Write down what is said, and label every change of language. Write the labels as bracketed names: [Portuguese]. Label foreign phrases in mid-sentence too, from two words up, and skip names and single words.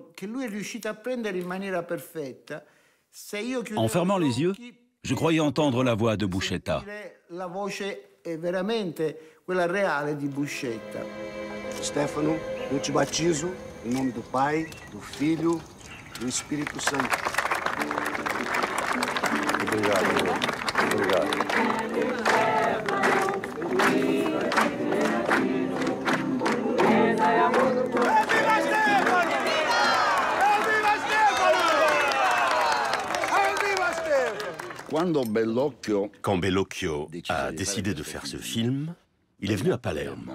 [French] En fermant les yeux, je croyais entendre la voix de Buscetta. [Portuguese] Stefano, eu te batizo em nome do Pai, do Filho, do Espírito Santo. Obrigado. Obrigado. [French] Quand Bellocchio a décidé de faire ce film, il est venu à Palerme.